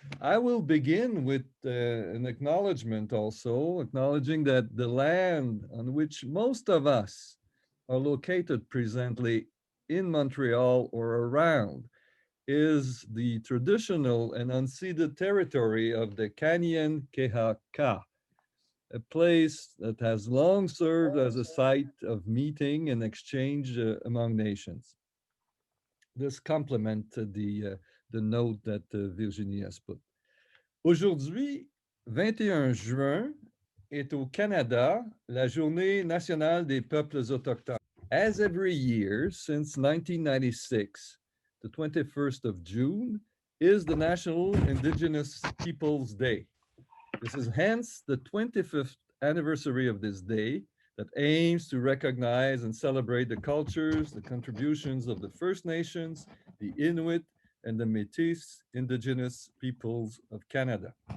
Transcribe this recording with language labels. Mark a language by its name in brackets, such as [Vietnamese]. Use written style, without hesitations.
[English] I will begin with an acknowledgement also, acknowledging that the land on which most of us are located presently in Montreal or around is the traditional and unceded territory of the Canadian Kehaka, a place that has long served as a site of meeting and exchange among nations. This complement the note that Virginie has put. [French] Aujourd'hui, 21 juin, est au Canada la Journée nationale des peuples autochtones. [English] As every year since 1996, the 21st of June is the National Indigenous Peoples Day. This is hence the 25th anniversary of this day that aims to recognize and celebrate the cultures, the contributions of the First Nations, the Inuit, and the Métis Indigenous Peoples of Canada.